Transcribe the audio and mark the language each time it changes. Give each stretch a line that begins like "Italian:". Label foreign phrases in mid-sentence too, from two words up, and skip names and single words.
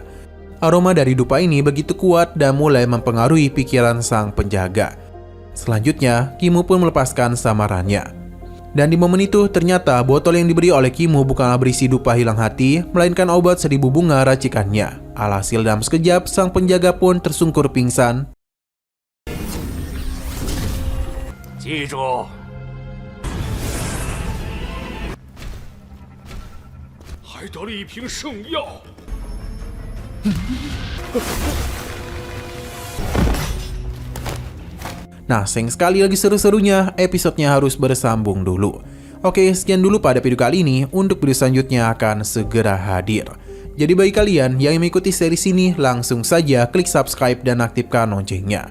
Indonesian: Aroma dari dupa ini begitu kuat dan mulai mempengaruhi pikiran sang penjaga. Selanjutnya, Kimu pun melepaskan samarannya. Dan di momen itu, ternyata botol yang diberi oleh Kimu bukanlah berisi dupa hilang hati, melainkan obat 1000 bunga racikannya. Alhasil dalam sekejap, sang penjaga pun tersungkur pingsan.
Chinese: 记住，还得了一瓶圣药。
Indonesian: Nah, sayang sekali lagi seru-serunya, episodenya harus bersambung dulu. Oke, sekian dulu pada video kali ini. Untuk video selanjutnya akan segera hadir. Jadi bagi kalian yang mengikuti series ini, langsung saja klik subscribe dan aktifkan loncengnya.